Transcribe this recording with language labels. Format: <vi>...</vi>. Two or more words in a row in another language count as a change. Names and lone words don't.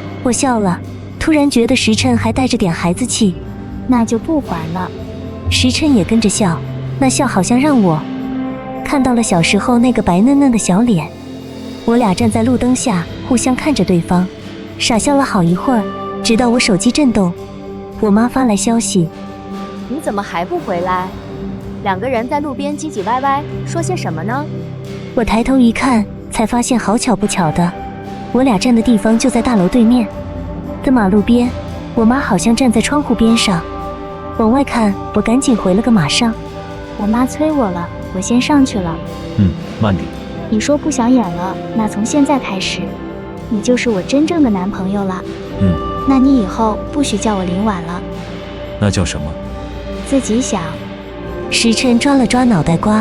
<zh>我笑了，突然覺得時辰還帶着點孩子氣。那就不還了。時辰也跟着笑，那笑好像讓我看到了小時候那個白嫩嫩的小臉。我倆站在路燈下，互相看着對方，傻笑了好一會兒，直到我手機震動，我媽發來消息： 你怎麼還不回來？兩個人在路邊唧唧歪歪，說些什麼呢？我抬頭一看，才發現好巧不巧的，我倆站的地方就在大樓對面的馬路邊。我媽好像站在窗戶邊上，往外看。我趕緊回了個馬上。我媽催我了，我先上去了。慢點。你說不想演了，那從現在開始，你就是我真正的男朋友了。那你以後不許叫我林婉了。那叫什麼？自己想。时辰抓了抓腦袋瓜。</zh>